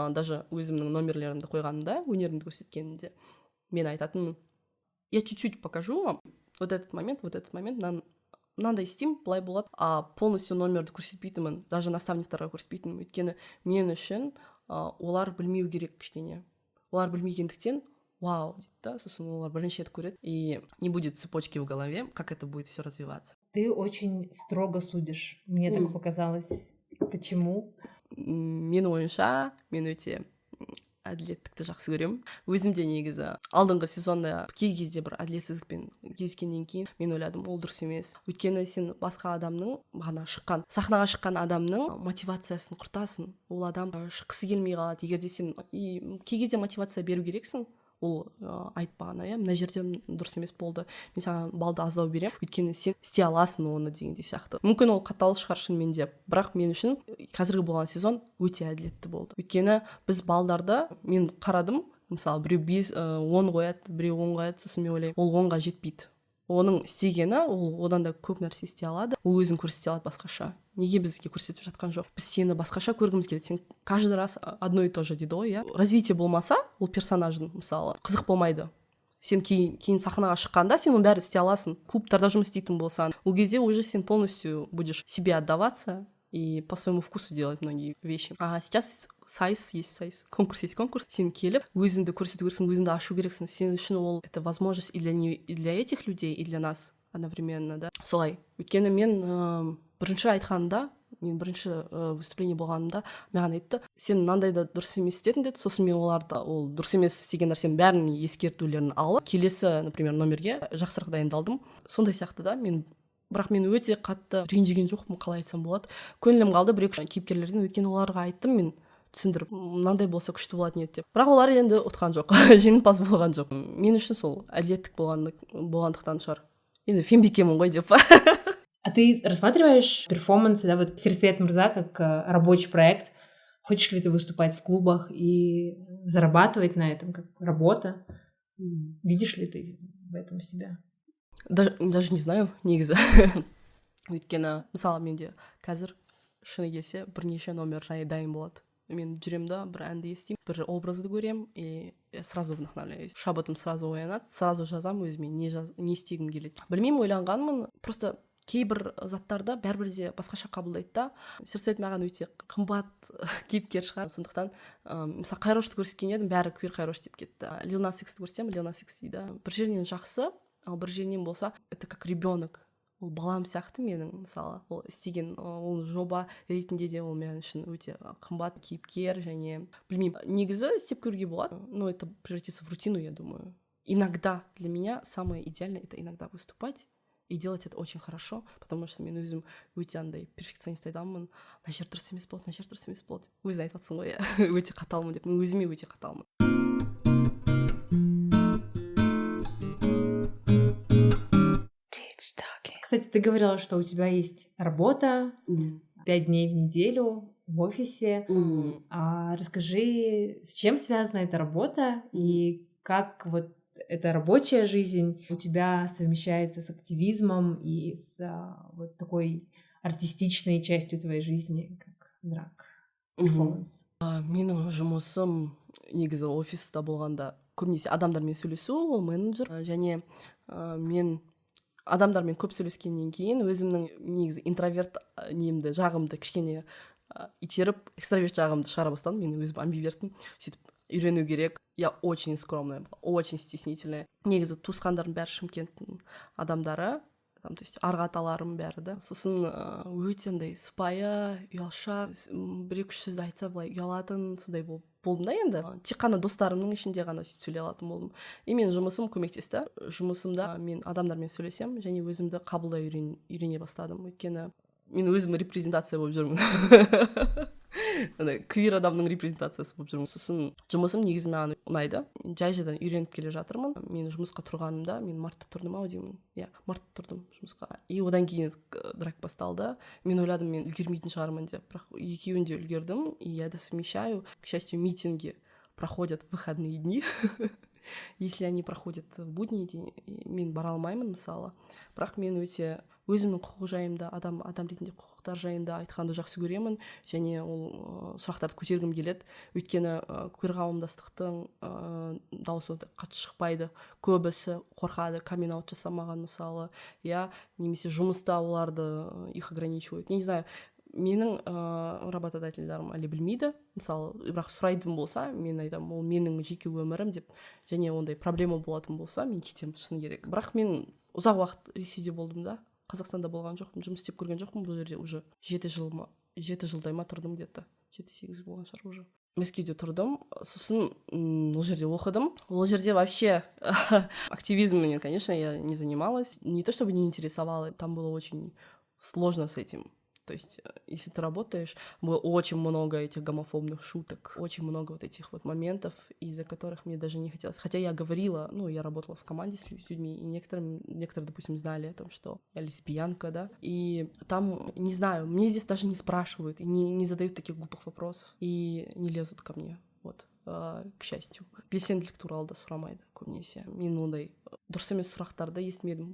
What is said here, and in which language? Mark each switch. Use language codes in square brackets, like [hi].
[kk] Даже өзімнің номерлерімді қойғанымда, өнерімді көрсеткенімде, мен айтатынмын, [ru] я чуть-чуть покажу вам вот этот момент, [kk] мынандай істеймін, былай болады, полностью номерді көрсетпейтінмін, даже наставниктарға көрсетпейтінмін, өйткені мен үшін олар білмеу керек кішкене. Олар білмегендіктен, вау, дейді да, сосын олар бірінші рет көреді, [ru] и не будет цепочки в голове, как это будет все развиваться. Ты очень строго судишь, мне так показалось. Почему? [kk] Менің ойымша мен өте әділеттікті жақсы көремін. Өзім де негізі алдыңғы сезонда кей кезде бір әділетсіздікпен кездескеннен кейін мен ойладым, ол дұрыс емес. Өйткені сен басқа адамның сахнаға шыққан адамның мотивациясын құртасың. Ол адам шыққысы келмей қалады. Егер де сен кей кезде мотивация беру керексің, ол айтпағаны, мына жерде дұрыс емес болды, мен саған балды аздау беремін, өйткені сен істей аласың оны дегендей сияқты. Мүмкін ол қатал шығар шынымен де, бірақ мен үшін қазіргі болған сезон өте әділетті болды. Өйткені біз балдарды, мен қарадым, мысалы біреу 10 қояды, біреу 10 қояды, сосын мен ойлаймын, ол 10-ға жетпейді. Оның істегені, ол одан да көп нәрсе істей алады, ол өзін көрсете алады басқаша. Неге бізге көрсетіп жатқан жоқ? Біз сені басқаша көргіміз келеді. [ru] Сен каждый раз одно и то же [kk] дейді ғой, иә. Развитие болмаса, ол персонаждың, мысалы, қызық болмайды. Сен кейін сахнаға шыққанда сен оның бәрін істей аласың. Клубтарда жұмыс істейтін болсаң, ол кезде [ru] уже сен полностью будешь себе отдаваться и по своему вкусу делать многие вещи. А сейчас сайыс, конкурс есть конкурс. [kk] Сен келіп, өзіңді көрсету керексің, өзіңді ашу керексің. Сен үшін ол [ru] это возможность и для этих людей, и для нас одновременно, да. [kk] Солай. Өйткені мен бірінші айтқанымда, мен бірінші выступление болғанымда маған айтты, сен мынандай да дұрыс емес істедің деді. Сосын мен оларды ол дұрыс емес істеген нәрсенің бәрін ескертулерін алып, келесі, например, номерге жақсырақ дайындалдым. Сондай сияқты да, бірақ мен өте қатты ренжіген жоқпын, қалай айтсам болады. Көңілім қалды бір-екі кейіпкерлерден, өйткені оларға айттым, мен түсіндіріп, мынандай болса күшті болатын еді деп. Бірақ олар енді ұтқан жоқ, жеңімпаз болған жоқ. Мен үшін сол әділеттік болғандықтан шығар. Енді фембикемін ғой деп. [ru] А ты рассматриваешь перформансы, да, вот Сирсет Мырза как рабочий проект? Хочешь ли ты выступать в клубах и зарабатывать на этом как работа? Видишь ли ты в этом себя? Даже не знаю, негізі. [kk] Өйткені, мысалы, менде қазір шыны келсе бірнеше номер дайын болады. Мен жүремін да, бір әнді естеймін, бір образды көрем, [ru] и сразу вдохновляюсь. [kk] Шабытым сразу оянады, сразу жазам өзіме, не істегім келеді. Білмеймін, ойланғанмын, просто кейбір заттарды бәрібір де басқаша қабылдайды да. Сирсет маған өте қымбат кейіпкер шығар. Сондықтан, мысалы, Қайрошты көрсеткен едім, бәрі квир Қайрош деп кетті. Lil Nas X'ті көрсетсем, Lil Nas X дейді. Бір жерінен жақсы, ал бір жерінен болса, [ru] это как ребенок. [kk] Ол балам сияқты менің, мысалы, ол істеген ол жоба ретінде де ол мен үшін өте қымбат кейіпкер, және білмеймін, негізі істеп көруге болады, [ru] но это превратится в рутину, я думаю. Иногда для меня самое идеальное это иногда выступать и делать это очень хорошо, потому что [kk] мен өзім өте андай перфекционист адаммын. Мына жер дұрыс емес болады, мына жер дұрыс емес болады. Өзің айтып жатсың ғой, өте қаталмын деп. Мен өзіме өте қаталмын. [ru] Кстати, ты говорила, что у тебя есть работа 5 дней в неделю в офисе. Расскажи, с чем связана эта работа и как вот эта рабочая жизнь у тебя совмещается с активизмом и с вот такой артистичной частью твоей жизни, как драг перформанс? [kk] Менің жұмысым негізі офиста болғанда көбінесе адамдармен сөйлесу, ол менеджер, және мен адамдармен көп сөйлескеннен кейін өзімнің негізі интроверт жағымды кішкене итеріп, экстраверт жағымды шығара бастадым. Мен өзім амбивертпін, сөйтіп үйрену керек. [ru] Я очень скромная, очень стеснительная. [kk] Негізі туысқандардың бәрі Шымкенттің адамдары, [ru] там, то есть [kk] арғы аталарым бәрі да. Сосын өте андай сыпайы, ұялшақ, бір-екі сөз айтса былай ұялатын, сондай болдым да енді. Тек қана достарымның ішінде ғана сөйлей алатын болдым. И мен жұмысым көмектесті. Жұмысымда мен адамдармен сөйлесем, және өзімді қабылдай үйрене бастадым. Өйткені мен өзім репрезентация болып жүрмін. Квир адамның репрезентациясы болып жүрмін. Сосын жұмысым негізі маған ұнайды. Жай-жайдан үйреніп келе жатырмын. Мен жұмысқа тұрғанымда, мен мартта тұрдым ау деймін. Иә, мартта тұрдым жұмысқа. И одан кейін драг басталды. Мен ойладым, мен үлгермейтін шығармын деп. Бірақ екеуін де үлгердім. [ru] И я совмещаю. К счастью, митинги проходят в выходные дни. Если они проходят в будний день, [kk] мен бара алмаймын, мысалы. Бірақ мен өте өзімнің құқық жайында, адам ретінде құқықтар жайында айтқанды жақсы көремін, және ол сұрақтарды көтергім келеді. Өйткені квир қауымдастықтың дауысы қатты шықпайды. Көбісі қорқады, камин-аут жасамаған, мысалы, немесе жұмыста оларды [ru] их ограничивают. Не знаю, [kk] менің работодательдерім әлі білмейді, мысалы, бірақ сұрайтын болса, мен айтамын, ол менің жеке өмірім деп, және ондай проблема болатын болса, мен кетемін, шыны керек. Бірақ мен ұзақ уақыт Ресейде болдым да, Қазақстанда болған жоқпын, жұмыс істеп көрген жоқпын, бұл жерде уже 7 жыл ма жеті жылдай ма тұрдым где-то 7-8 болған шығар уже. Мәскеуде тұрдым, сосын ол жерде оқыдым. [ru] Ол жерде вообще активизмом, конечно, я не занималась. Не то чтобы не интересовала, там было очень сложно с этим. То есть, если ты работаешь, было очень много этих гомофобных шуток, очень много вот этих вот моментов, из-за которых мне даже не хотелось. Хотя я говорила, ну, я работала в команде с людьми, и некоторые, допустим, знали о том, что я лесбиянка, да, и там, не знаю, мне здесь даже не спрашивают, и не задают таких глупых вопросов, и не лезут ко мне, вот. К счастью, [kk] белсенділік туралы да сұрамайды көбінесе. Мен ондай дұрыс емес сұрақтарды естімедім.